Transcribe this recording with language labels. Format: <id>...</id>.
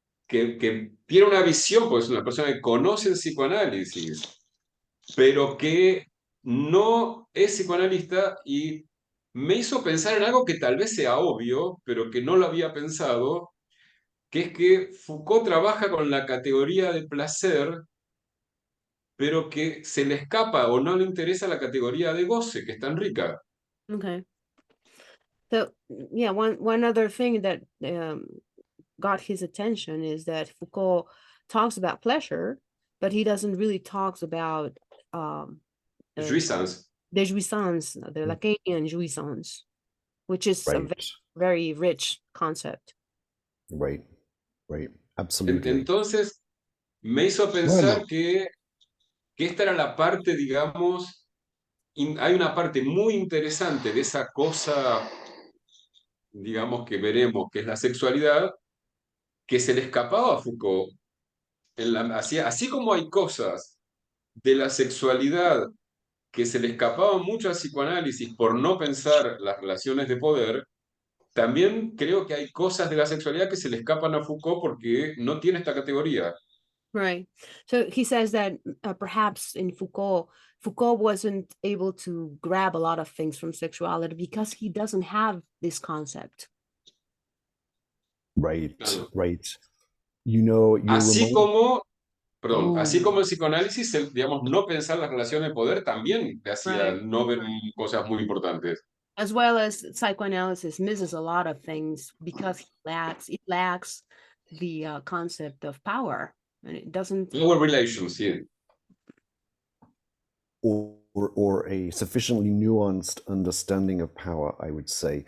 <es>que tiene una visión, pues es una persona que conoce el psicoanálisis, pero que no es psicoanalista y me hizo pensar en algo que tal vez sea obvio, pero que no lo había pensado, que es que Foucault trabaja con la categoría de placer, pero que se le escapa o no le interesa la categoría de goce, que es tan rica.</es> <en>Okay. So yeah, one other thing that got his attention is that Foucault talks about pleasure, but he doesn't really talks about um, uh,</en> <fr>Jouissance.</fr> <en>the jouissance, the Lacanian jouissance, which is a Right, very rich concept. right, right. Absolutely.</en> <es>Entonces, me hizo Bueno, pensar que esta era la parte, digamos, hay una parte muy interesante de esa cosa, digamos, que veremos, que es la sexualidad, que se le escapaba a Foucault. Así como hay cosas de la sexualidad que se le escapaban mucho al psicoanálisis por no pensar las relaciones de poder, también creo que hay cosas de la sexualidad que se le escapan a Foucault porque no tiene esta categoría.</es> <en>Right. So he says that perhaps in Foucault wasn't able to grab a lot of things from sexuality because he doesn't have this concept. right,</en> <es>Claro.</es> <en>right. You know, you're</en> <es>Así como, perdón, así</es> <en>Oh,</en> <es>como el psicoanálisis, digamos, no pensar las relaciones de poder también te hacía</es> <en>right.</en> <es>no ver cosas muy importantes.</es> <en>As well as psychoanalysis misses a lot of things because it lacks the concept of power, and it doesn't. Power relations, sí. or a sufficiently nuanced understanding of power, I would say.</en>